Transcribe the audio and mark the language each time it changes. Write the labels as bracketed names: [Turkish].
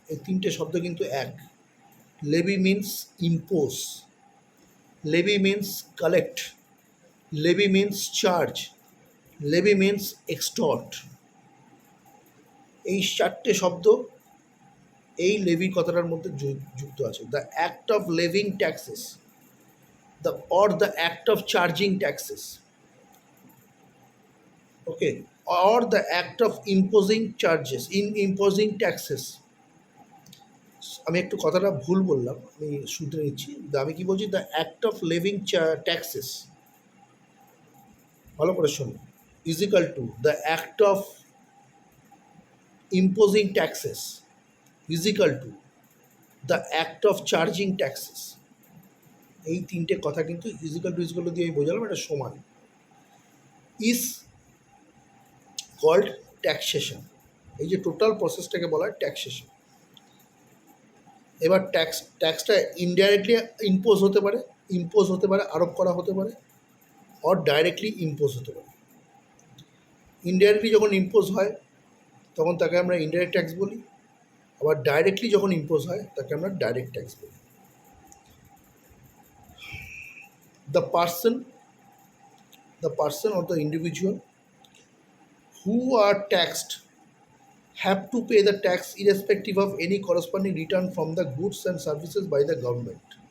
[Bangla] এই 3টে শব্দ কিন্তু এক। [English] Levy means impose, levy means collect, levy means charge, levy means extort. [Bangla] এই চারটে শব্দ এই লেভি কথাটার মধ্যে যুক্ত আছে। [English] The act of levying taxes, the act of charging taxes, okay, or the act of imposing charges, in imposing taxes. [Bangla] আমি একটু কথাটা ভুল বললাম, আমি শুনতে নিচ্ছি। আমি কি বলছি, [English] the act of levying taxes, [Bangla] ভালো করে শুনুন, [English] Is equal to the act of imposing taxes is equal to the act of charging taxes। [Bangla] এই তিনটে কথা কিন্তু ইজিক্যাল টু দিয়ে আমি বোঝালাম, এটা সমান। [English] Is called taxation. [Bangla] এই যে টোটাল প্রসেসটাকে বলা হয় ট্যাক্সেশন। এবার ট্যাক্সটা ইনডাইরেক্টলি ইম্পোজ হতে পারে, আরোপ করা হতে পারে, অর ডাইরেক্টলি ইম্পোজ হতে পারে। ইনডাইরেক্টলি যখন ইম্পোজ হয় তখন তাকে আমরা ইনডাইরেক্ট ট্যাক্স বলি, আবার ডাইরেক্টলি যখন ইম্পোজ হয় তাকে আমরা ডাইরেক্ট ট্যাক্স বলি। [English] The person or the individual who are taxed have to pay the tax irrespective of any corresponding return from the goods and services by the government।